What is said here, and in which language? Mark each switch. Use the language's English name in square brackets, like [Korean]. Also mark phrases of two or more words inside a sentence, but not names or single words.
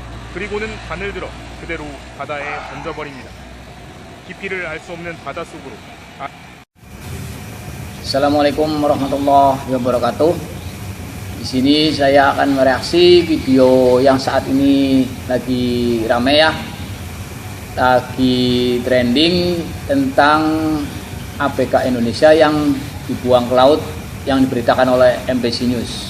[Korean] 그리고는 바늘 들어 그대로 바다에 던져버립니다. 깊이를 알 수 없는 바다 속으로. [Arabic] السلام عليكم ورحمة الله وبركاته. [Indonesian] Di sini saya akan mereaksi video yang saat ini lagi rame ya, lagi trending tentang ABK Indonesia yang dibuang ke laut yang diberitakan oleh MBC News.